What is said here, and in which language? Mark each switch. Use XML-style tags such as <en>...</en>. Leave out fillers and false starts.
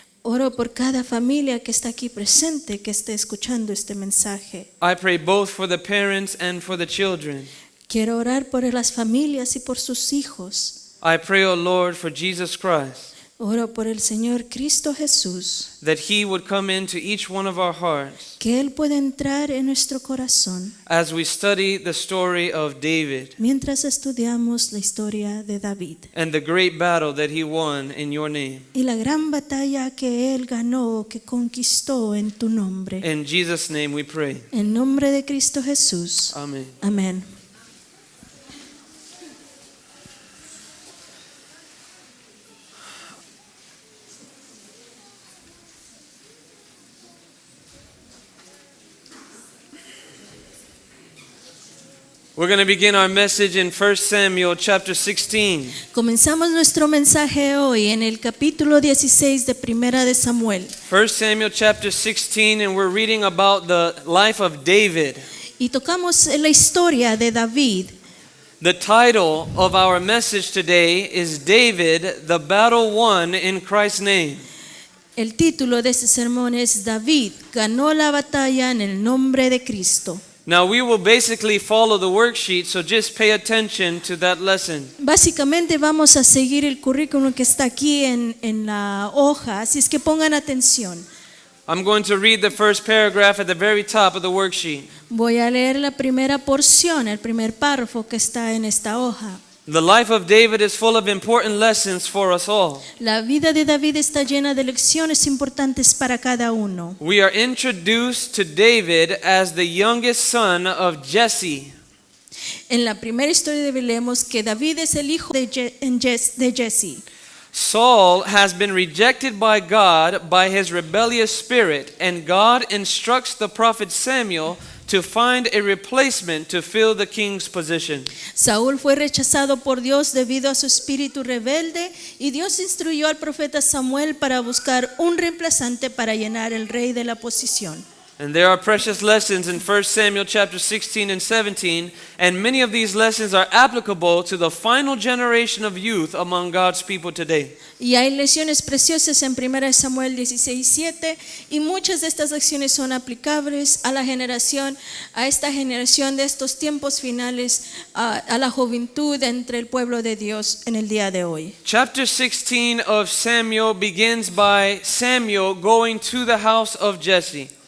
<es>Oro por cada familia que está aquí presente, que esté escuchando este mensaje.</es> <en>I pray both for the parents and for the children.</en> <es>Quiero orar por las familias y por sus hijos.</es> <en>I pray, O Lord, for Jesus Christ,</en> <es>Oro por el Señor Cristo Jesús,</es> <en>that He would come into each one of our hearts</en> <es>que Él pueda entrar en nuestro corazón</es> <en>as we study the story of David</en> <es>mientras estudiamos la historia de David</es> <en>and the great battle that he won in your name.</en> <es>y la gran batalla que Él ganó, que conquistó en tu nombre.</es> <en>In Jesus' name we pray.</en> <es>En nombre de Cristo Jesús.</es> <en>Amen.</en> <es>Amén.</es> <en>We're going to begin our message in 1 Samuel chapter 16.</en> <es>Comenzamos nuestro mensaje hoy en el capítulo 16 de Primera de Samuel.</es> <en>1 Samuel chapter 16, and we're reading about the life of David.</en> <es>Y tocamos la historia de David.</es> <en>The title of our message today is David, the Battle Won in Christ's Name.</en> <es>El título de este sermón es David ganó la batalla en el nombre de Cristo.</es> <en>Now we will basically follow the worksheet, so just pay attention to that lesson.</en> <es>Básicamente vamos a seguir el currículum que está aquí en la hoja, así es que pongan atención.</es> <en>I'm going to read the first paragraph at the very top of the worksheet.</en> <es>Voy a leer la primera porción, el primer párrafo que está en esta hoja.</es> <en>The life of David is full of important lessons for us all.</en> <es>La vida de David está llena de lecciones importantes para cada uno.</es> <en>We are introduced to David as the youngest son of Jesse.</en> <es>En la primera historia leemos que David es el hijo de Jesse.</es> <en>Saul has been rejected by God by his rebellious spirit, and God instructs the prophet Samuel to find a replacement to fill the king's position.</en> <es>Saúl fue rechazado por Dios debido a su espíritu rebelde y Dios instruyó al profeta Samuel para buscar un reemplazante para llenar el rey de la posición.</es> <en>And there are precious lessons in 1 Samuel chapter 16 and 17, and many of these lessons are applicable to the final generation of youth among God's people today.</en> <es>Y hay lecciones preciosas en 1 Samuel 16:7 y muchas de estas lecciones son aplicables a esta generación de estos tiempos finales, a la juventud entre el pueblo de Dios en el día de hoy.</es> <en>Chapter 16 of Samuel begins by Samuel going to the house of Jesse.</en>